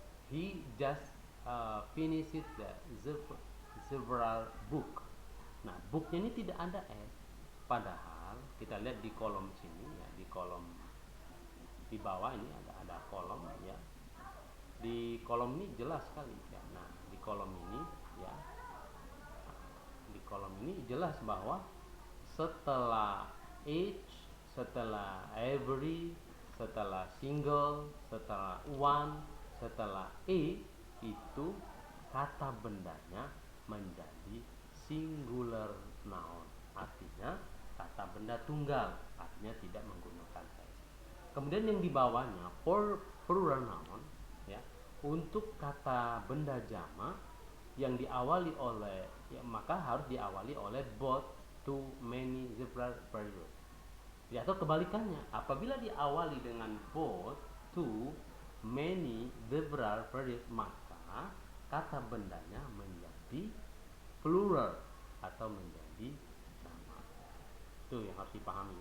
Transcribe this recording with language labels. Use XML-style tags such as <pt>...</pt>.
<en>He just finished the several book.</en> <id>Nah, booknya ini tidak ada s, padahal kita lihat di kolom sini ya, di kolom di bawah ini ada kolom ya. Di kolom ini jelas sekali ya. Nah, di kolom ini ya, di kolom ini jelas bahwa setelah each, setelah every, setelah single, setelah one, setelah itu kata bendanya menjadi singular noun, artinya kata benda tunggal, artinya tidak menggunakan s. Kemudian yang di bawahnya for plural noun ya, untuk kata benda jamak yang diawali oleh ya, maka harus diawali oleh both</id> <en>too many several periods.</en> <id>Ya, atau kebalikannya, apabila diawali dengan both, too, many, several periods, maka kata bendanya menjadi plural atau menjadi jamak. Itu yang harus dipahami.</id>